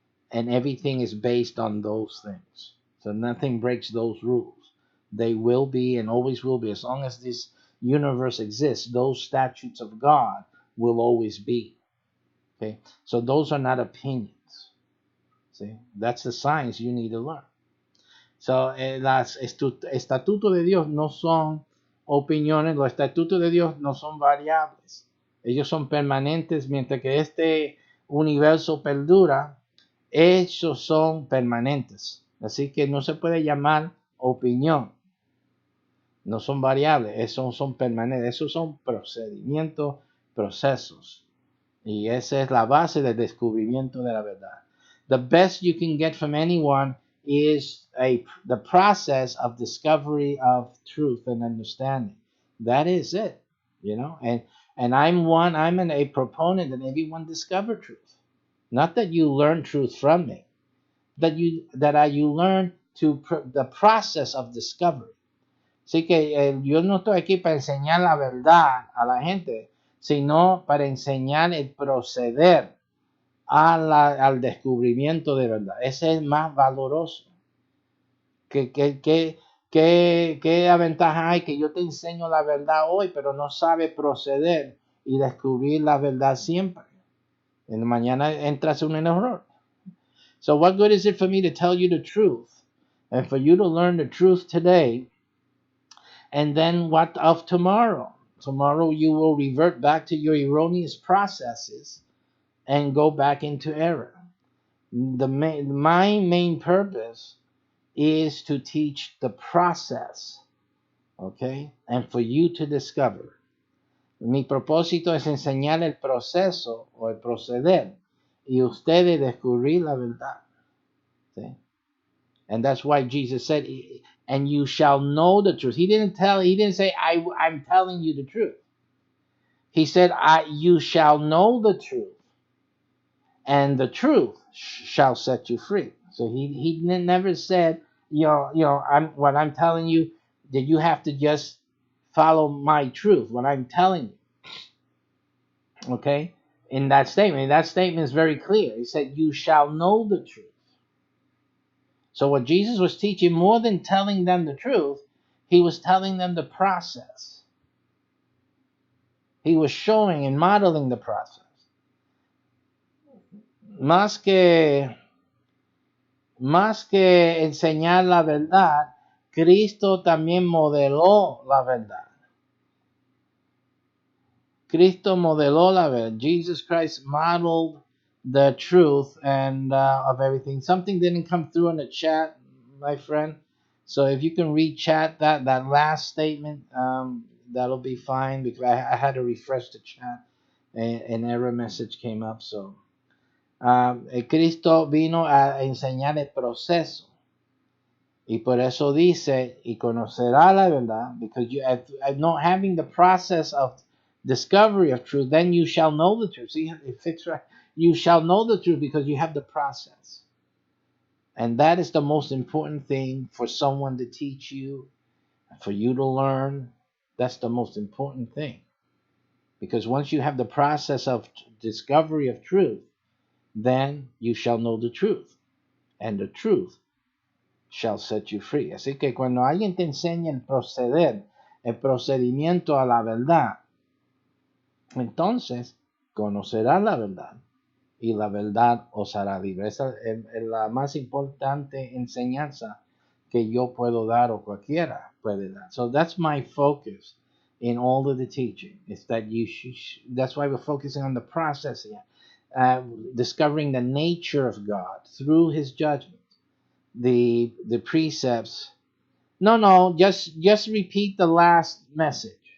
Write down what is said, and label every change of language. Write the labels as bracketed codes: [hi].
[en] And everything is based on those things. So nothing breaks those rules. They will be and always will be. As long as this universe exists, those statutes of God will always be. Okay? So those are not opinions. See? That's the science you need to learn. [es] So los estatutos de Dios no son opiniones. Los estatutos de Dios no son variables. Ellos son permanentes mientras que este universo perdura. Esos son permanentes. Así que no se puede llamar opinión. No son variables, esos son permanentes. Esos son procedimientos, procesos. Y esa es la base del descubrimiento de la verdad. [en] The best you can get from anyone is the process of discovery of truth and understanding. That is it, you know. And I'm a proponent that everyone discover truth. Not that you learn truth from me, you learn the process of discovery. [es] Así que yo no estoy aquí para enseñar la verdad a la gente, sino para enseñar el proceder al descubrimiento de verdad. Ese es más valoroso. ¿Qué ventaja hay que yo te enseño la verdad hoy, pero no sabe proceder y descubrir la verdad siempre? En mañana entras en un error. [en] So what good is it for me to tell you the truth and for you to learn the truth today? And then what of tomorrow? Tomorrow you will revert back to your erroneous processes and go back into error. My main purpose is to teach the process, okay? And for you to discover. [es] Mi propósito es enseñar el proceso o el proceder y ustedes descubrir la verdad. ¿Sí? [en] And that's why Jesus said, and you shall know the truth. He didn't say, I'm telling you the truth. He said, you shall know the truth, and the truth shall set you free. So he never said, what I'm telling you, that you have to just follow my truth, what I'm telling you. Okay? In that statement is very clear. He said, you shall know the truth. So what Jesus was teaching, more than telling them the truth, he was telling them the process. He was showing and modeling the process. [es] Más que enseñar la verdad, Cristo también modeló la verdad. Cristo modeló la verdad. [en] Jesus Christ modeled the truth and of everything. Something didn't come through in the chat, my friend. So if you can read chat that last statement, that'll be fine, because I had to refresh the chat. An error message came up. [es] So Cristo vino a enseñar el proceso. Y por eso dice, y conocerá la verdad, [en] because you not having the process of discovery of truth, then you shall know the truth. See, it fits right. You shall know the truth because you have the process. And that is the most important thing for someone to teach you, for you to learn. That's the most important thing. Because once you have the process of discovery of truth, then you shall know the truth. And the truth shall set you free. [es] Así que cuando alguien te enseña el procedimiento a la verdad, entonces conocerás la verdad y la verdad os hará libre. Esa es la más importante enseñanza que yo puedo dar o cualquiera puede dar. [en] So that's my focus in all of the teaching. Is that that's why we're focusing on the process here, discovering the nature of God through His judgment. The precepts. No, just repeat the last message.